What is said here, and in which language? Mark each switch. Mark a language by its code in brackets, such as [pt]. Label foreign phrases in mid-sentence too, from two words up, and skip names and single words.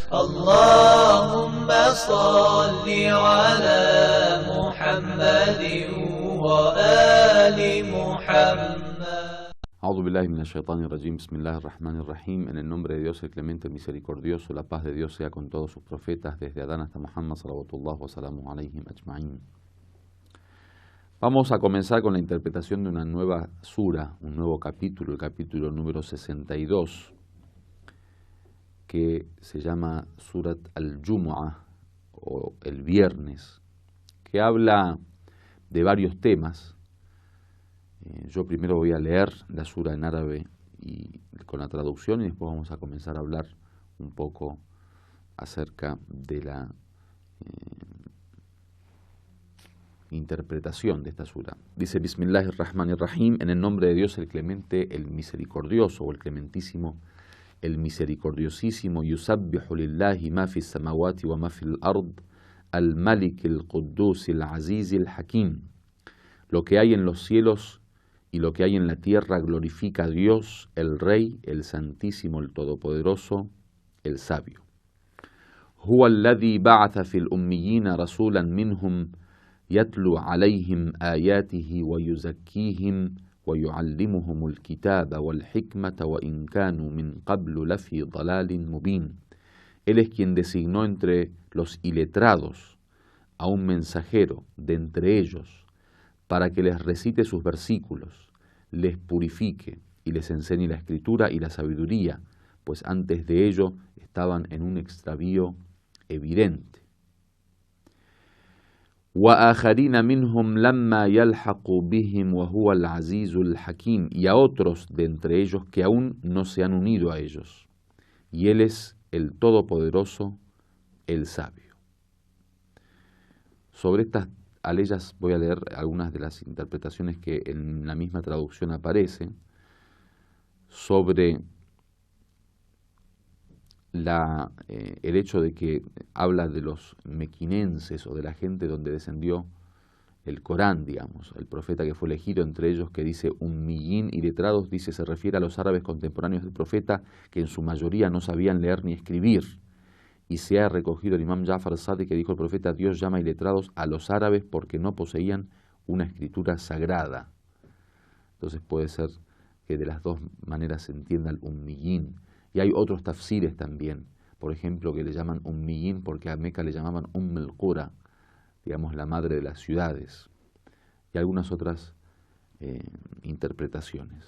[ar] اللهم صل على محمد وآل محمد. أعوذ بالله من الشيطان الرجيم. بسم الله الرحمن الرحيم. [es] En el nombre de Dios, el clemente, el misericordioso, la paz de Dios sea con todos sus profetas, desde Adán hasta Muhammad, [ar] صلوات الله وسلامه عليهم أجمعين. [es] Vamos a comenzar con la interpretación de una nueva sura, un nuevo capítulo, el capítulo número 62, que se llama Surat al-Jumu'ah, o el viernes, que habla de varios temas. Yo primero voy a leer la sura en árabe y con la traducción, y después vamos a comenzar a hablar un poco acerca de la interpretación de esta sura. Dice: Bismillahirrahmanirrahim, en el nombre de Dios el clemente, el misericordioso, o el clementísimo, el misericordiosísimo. [ar] يسبح لله ما في السماوات وما في الأرض الملك القدوس العزيز الحكيم. [es] Lo que hay en los cielos y lo que hay en la tierra glorifica a Dios, el Rey, el Santísimo, el Todopoderoso, el Sabio. [ar] هو الذي بعث في الأميين رسولا منهم يتلو عليهم آياته ويزكيهم ويعلمهم الكتاب والحكمة وإن كانوا من قبل لفي ضلال مبين. [es] Él es quien designó entre los iletrados a un mensajero de entre ellos para que les recite sus versículos, les purifique y les enseñe la escritura y la sabiduría, pues antes de ello estaban en un extravío evidente. [ar] وَآخَرِينَ مِنْهُمْ لَمَّا يَلْحَقُوا بِهِمْ وَهُوَ الْعَزِيزُ الْحَكِيمُ. [es] Y a otros de entre ellos que aún no se han unido a ellos, y Él es el Todopoderoso, el Sabio. Sobre estas aleyas voy a leer algunas de las interpretaciones que en la misma traducción aparecen sobre el hecho de que habla de los mequinenses o de la gente donde descendió el Corán, digamos, el profeta que fue elegido entre ellos, que dice ummiyín y letrados, dice, se refiere a los árabes contemporáneos del profeta, que en su mayoría no sabían leer ni escribir. Y se ha recogido el imam Ja'far al-Sadiq, que dijo el profeta: Dios llama iletrados a los árabes porque no poseían una escritura sagrada. Entonces puede ser que de las dos maneras se entienda el ummiyín. Y hay otros tafsires también, por ejemplo, que le llaman ummiyín porque a Meca le llamaban al-Qura, digamos la madre de las ciudades, y algunas otras interpretaciones.